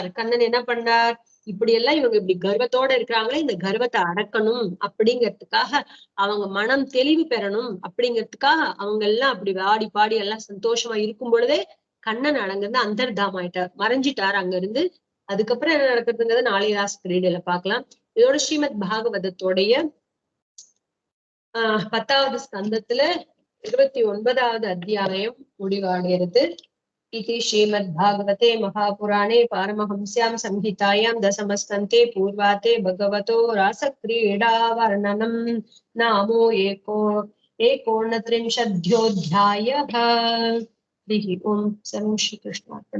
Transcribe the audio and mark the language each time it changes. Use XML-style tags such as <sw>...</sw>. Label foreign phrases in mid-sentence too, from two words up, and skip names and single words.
<ta>கண்ணன் என்ன பண்ணார், இப்படி எல்லாம் இவங்க இப்படி கர்வத்தோட இருக்கிறாங்களே, இந்த கர்வத்தை அடக்கணும் அப்படிங்கிறதுக்காக, அவங்க மனம் தெளிவு பெறணும் அப்படிங்கிறதுக்காக அவங்க எல்லாம் அப்படி வாடி பாடி எல்லாம் சந்தோஷமா இருக்கும் பொழுதே கண்ணன் அடங்கிருந்து அந்தர்தாமாயிட்டார், மறைஞ்சிட்டார் அங்க இருந்து. அதுக்கப்புறம் என்ன நடக்குதுங்கிறது நாளைய ராசி கிரீடையில பார்க்கலாம். இதோட ஸ்ரீமத் பாகவதத்தோடைய 10வது ஸ்கந்தத்துல 29வது அத்தியாயம் முடிவடைகிறது.</ta> <sa>इति श्रीमद्भागवते महापुराणे पारमहंस्यां संहितायां दशमस्कन्धे पूर्वाते भगवतो रासक्रीडा वर्णनं नामो एकोनत्रिंशदध्यायः। हरिः ओं। सर्वं श्रीकृष्णार्पणमस्तु।</sa>